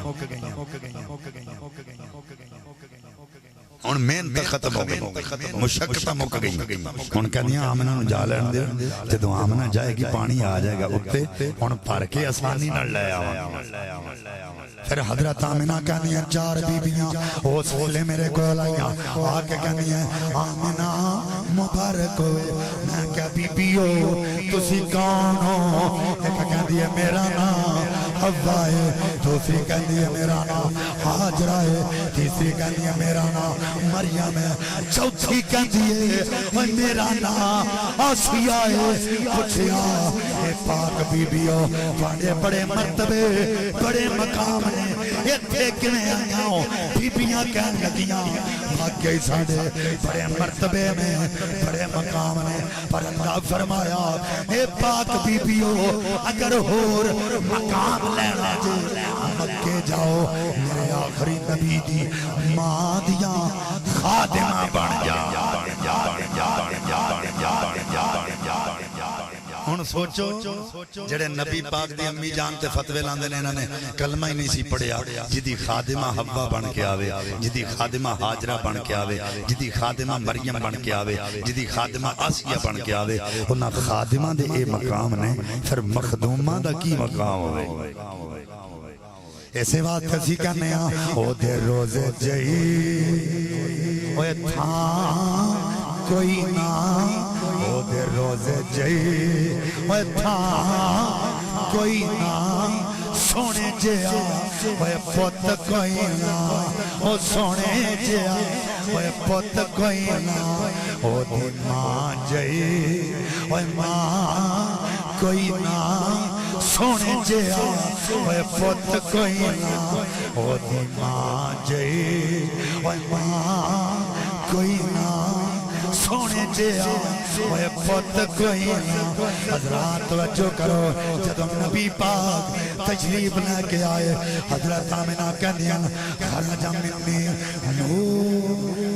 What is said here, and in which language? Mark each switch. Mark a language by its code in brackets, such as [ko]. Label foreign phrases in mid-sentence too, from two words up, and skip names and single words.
[pa] ہن محنت ختم ہو گئی مشقت مک گئی ہن کہندیاں آمنہ نوں جا لین دے جدوں آمنہ جائے گی پانی آ جائے گا اوتے ہن بھر کے آسانی نال لے آواں پھر حضرت آمنہ کہندیاں چار بیبیاں اس ویلے میرے کول آئیاں آ کے کہندیاں آمنہ مبارک ہوئے میں کہا بیبیو تسی کون ہو ایک کہندی ہے میرا نام حوا ہے دوسری کہندی ہے میرا نام ہاجرہ ہے تیسری کہندی ہے میرا نام مریم ہے چوتھی کہندی ہے میرا نام آسیہ ہے پوچھیا اے پاک بیبیو تواڈے بڑے مرتبے بڑے مقام نے ایتھے کیویں آئیاں بیبیاں کہن لگیاں واقعی ساڈے بڑے مرتبے میں بڑے مقام نے پر اللہ فرمایا اے پاک بیبیو اگر ہور مقام لینا جے مکے جاؤ میرے آخری نبی دی ماں دیاں خادمہ بن جا ہن سوچو جڑے نبی پاک دی امی جان تے فتوی لاندے نے انہاں نے کلمہ ہی نہیں سی پڑھیا جدی خادمہ حوا بن کے آوے جدی خادمہ ہاجرہ بن کے آوے جدی خادمہ مریم بن کے آوے جدی خادمہ آسیہ بن کے آوے انہاں خادمہ دے اے مقام نے پھر مخدومہ دا کی مقام ہوئے ایسے بات کسی کہنے او دے روزے جئی اوے تھا کوئی نہ او دے روزے جئی اوے تھا کوئی نہ سونے جیا اوے پت کوئی نہ او سونے جیا اوے پت کوئی نہ او دے ماں جئی اوے ماں کوئی نہ سونے جیا اوے پت کوئی نہ او دی ماں جئی اوے ماں کوئی نہ سونے جیا اوے پت کوئی نہ حضرات توجہ کرو جدوں نبی پاک تشریف لے کے آئے حضرت آمنہ کہندیاں [ar] خرج منی نور